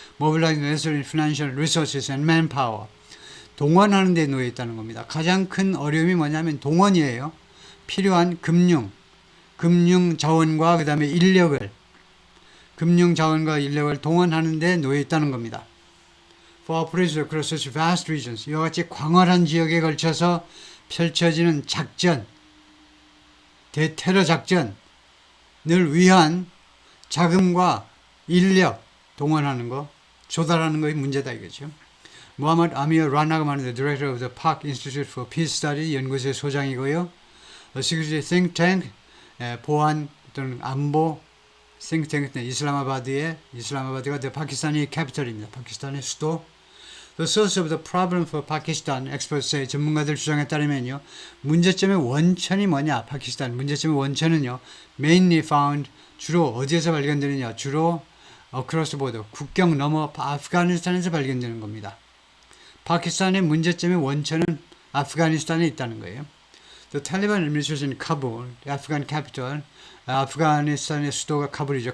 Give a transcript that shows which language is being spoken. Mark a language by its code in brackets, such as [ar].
[en] Mobilizing financial resources and manpower. [ko] 동원하는 데 놓여 있다는 겁니다. 가장 큰 어려움이 뭐냐면 동원이에요. 필요한 금융 자원과 그 다음에 금융 자원과 인력을 동원하는 데 놓여 있다는 겁니다. [en] For operations across such vast regions. [ko] 이와 같이 광활한 지역에 걸쳐서 펼쳐지는 작전, 대테러 작전을 위한 자금과 인력 동원하는 거, 조달하는 것이 문제다 이거죠. 모하mmad 아미어 라나가 말하는 [en] Director of the Pak Institute for Peace Study [ko] 연구소의 소장이고요. Security Think Tank 보안 또는 안보 think tank 이슬라마바드가 파키스탄의 캐피털입니다. 파키스탄의 수도. [en] The source of the problem for Pakistan, experts say, [ko] 전문가들 주장에 따르면요, 문제점의 원천이 뭐냐? 파키스탄 문제점의 원천은요, [en] mainly found [ko] 주로 어디에서 발견되느냐? 주로 [en] across border [ko] 국경 넘어 아프가니스탄에서 발견되는 겁니다. 파키스탄의 문제점의 원천은 아프가니스탄에 있다는 거예요. [en] The Taliban administration in Kabul, Afghan capital, [ko] 아프가니스탄의 수도가 카불이죠.